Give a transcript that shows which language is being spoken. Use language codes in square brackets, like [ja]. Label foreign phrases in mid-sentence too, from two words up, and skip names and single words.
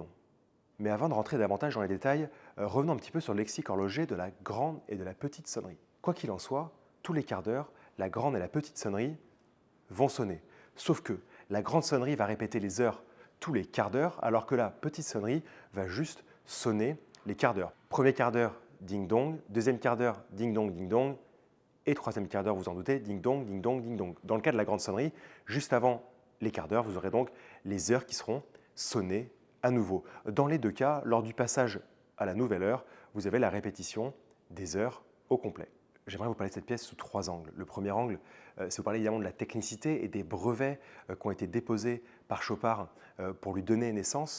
[fr] Mais avant de rentrer davantage dans les détails, revenons un petit peu sur le lexique horloger de la grande et de la petite sonnerie. Quoi qu'il en soit, tous les quarts d'heure, la grande et la petite sonnerie vont sonner. Sauf que la grande sonnerie va répéter les heures tous les quarts d'heure, alors que la petite sonnerie va juste sonner les quarts d'heure. Premier quart d'heure, ding-dong. Deuxième quart d'heure, ding-dong, ding-dong. Et troisième quart d'heure, vous en doutez, ding-dong, ding-dong, ding-dong. Dans le cas de la grande sonnerie, juste avant les quarts d'heure, vous aurez donc les heures qui seront sonnées à nouveau. Dans les deux cas, lors du passage à la nouvelle heure, vous avez la répétition des heures au complet. J'aimerais vous parler de cette pièce sous 3 angles. Le premier angle, c'est vous parler évidemment de la technicité et des brevets qui ont été déposés par Chopard pour lui donner naissance.